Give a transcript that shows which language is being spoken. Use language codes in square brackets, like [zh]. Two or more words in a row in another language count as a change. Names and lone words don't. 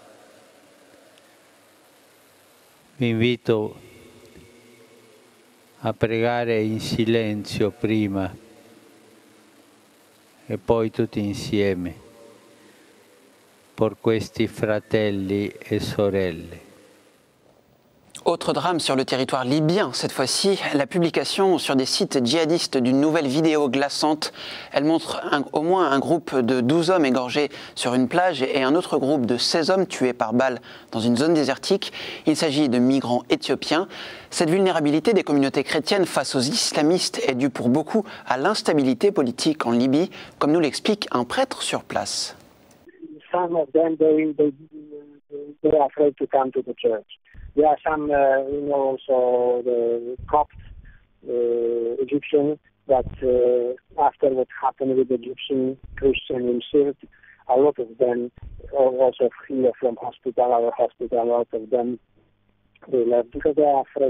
[it] Vi invito a pregare in silenzio prima e poi tutti insieme per questi fratelli e sorelle. [fr] Autre drame sur le territoire libyen, cette fois-ci, la publication sur des sites djihadistes d'une nouvelle vidéo glaçante. Elle montre au moins un groupe de 12 hommes égorgés sur une plage et un autre groupe de 16 hommes tués par balle dans une zone désertique. Il s'agit de migrants éthiopiens. Cette vulnérabilité des communautés chrétiennes face aux islamistes est due pour beaucoup à l'instabilité politique en Libye, comme nous l'explique un prêtre sur place. [en] Some of them, they're afraid to come to the church. There are some, also the Copt Egyptians that after what happened with the Egyptian Christian in Sirte, a lot of them also here from our hospital, a lot of them, they left because they are afraid.